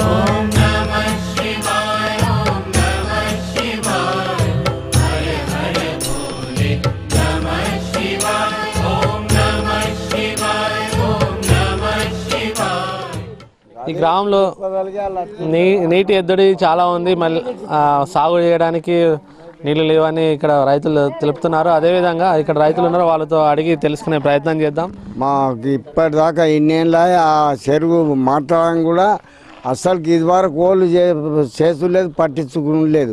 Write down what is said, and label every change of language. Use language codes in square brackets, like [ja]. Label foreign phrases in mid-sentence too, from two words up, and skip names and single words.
[sa] ओम नमः शिवाय, ओम नमः शिवाय, हर हर भोले नमः शिवाय. ओम नमः शिवाय, ओम नमः शिवाय. [te] ఈ గ్రామంలో నీటి ఎద్దడి చాలా ఉంది. మళ్ళీ సాగు చేయడానికి నీళ్ళు లేవని ఇక్కడ రైతులు తెలుపుతున్నారు. అదేవిధంగా ఇక్కడ రైతులు ఉన్నారు, వాళ్ళతో అడిగి తెలుసుకునే ప్రయత్నం చేద్దాం. మాకు ఇప్పటిదాకా ఇన్నేళ్ళ ఆ చెరువు మాట్లాడడం కూడా అసలుకి ఇదివరకు ఓళ్ళు చేస్తులేదు, పట్టించుకులేదు.